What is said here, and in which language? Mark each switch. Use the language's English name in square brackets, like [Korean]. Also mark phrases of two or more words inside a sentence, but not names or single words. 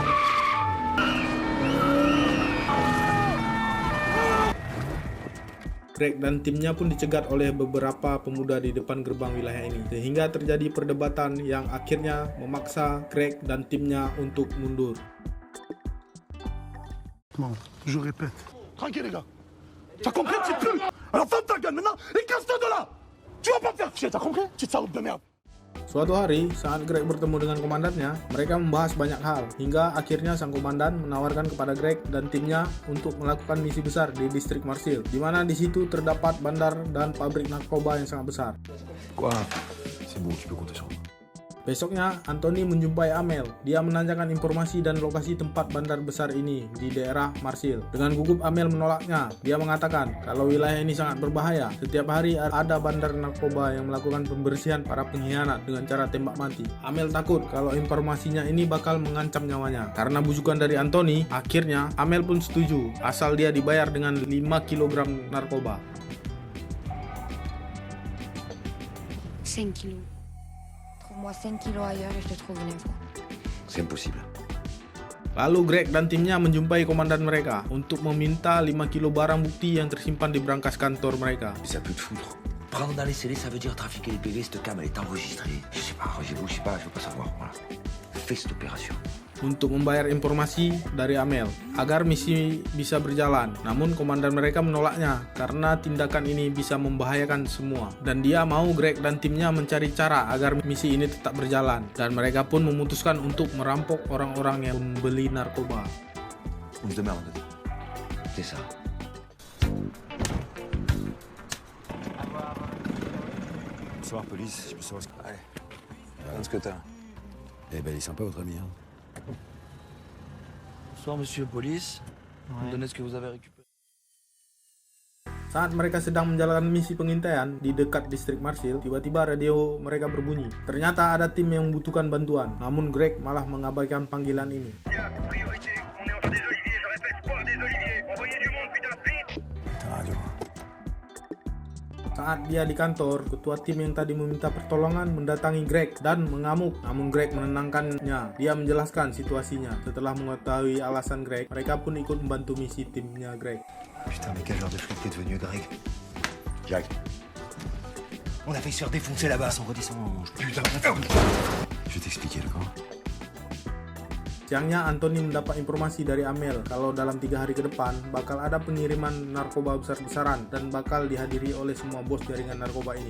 [Indonesian] Greg dan timnya pun dicegat oleh beberapa pemuda di depan gerbang wilayah ini, sehingga terjadi perdebatan yang akhirnya memaksa Greg dan timnya untuk mundur. [French] Non, je répète. Tranquille les gars. T'as compris petit peu? Alors ferme ta gueule maintenant et casse-toi de là. Tu vas pas me faire chier, t'as compris? Petite salope de merde. [Indonesian] Suatu hari, saat Greg bertemu dengan komandannya, mereka membahas banyak hal, hingga akhirnya sang komandan menawarkan kepada Greg dan timnya untuk melakukan misi besar di distrik Marsil, di mana di situ terdapat bandar dan pabrik narkoba yang sangat besar. [French] Quoi? C'est bon, tu peux compter sur moi. [Indonesian] Besoknya, Anthony menjumpai Amel. Dia menanyakan informasi dan lokasi tempat bandar besar ini di daerah Marsil. Dengan gugup Amel menolaknya. Dia mengatakan kalau wilayah ini sangat berbahaya. Setiap hari ada bandar narkoba yang melakukan pembersihan para pengkhianat dengan cara tembak mati. Amel takut kalau informasinya ini bakal mengancam nyawanya. Karena bujukan dari Anthony, akhirnya Amel pun setuju asal dia dibayar dengan 5 kg narkoba. [French] 5 kilos. Trouve-moi 5 kilos ailleurs et je te trouve une info. C'est impossible. [Indonesian] Lalu Greg dan timnya menjumpai komandan mereka untuk meminta 5 kilo barang bukti yang tersimpan di brankas kantor mereka. [French] Mais ça peut te foutre. Prendre dans les scellés, ça veut dire trafiquer les PV, cette cam, elle est enregistrée. Je sais pas, je veux pas savoir. Voilà. Fais cette opération. [Indonesian] Untuk membayar informasi dari Amel agar misi bisa berjalan. Namun komandan mereka menolaknya karena tindakan ini bisa membahayakan semua. Dan dia mau Greg dan timnya mencari cara agar misi ini tetap berjalan. Dan mereka pun memutuskan untuk merampok orang-orang yang membeli narkoba. [French] On se démerde. C'est ça. Bonsoir, police. Je peux savoir ce que... Allez, regarde ce que t'as. Eh ben, il est sympa, votre ami, hein. Bonsoir, monsieur police. Vous me donnez ce que vous avez récupéré. [Indonesian] Saat mereka sedang menjalankan misi pengintaian di dekat distrik Marshall, tiba-tiba radio mereka berbunyi. Ternyata ada tim yang membutuhkan bantuan, namun Greg malah mengabaikan panggilan ini. Saat dia di kantor, ketua tim yang tadi meminta pertolongan mendatangi Greg dan mengamuk. Namun Greg menenangkannya. Dia menjelaskan situasinya. Setelah mengetahui alasan Greg, mereka pun ikut membantu misi timnya Greg. [French] Putain, mais quel genre de flic t'es devenu, Greg? Jack. On a failli se faire défoncer là-bas. Redescends. Putain. Je vais t'expliquer, d'accord? [Indonesian] Siangnya Anthony mendapat informasi dari Amel kalau dalam 3 hari ke depan bakal ada pengiriman narkoba besar-besaran dan bakal dihadiri oleh semua bos jaringan narkoba ini.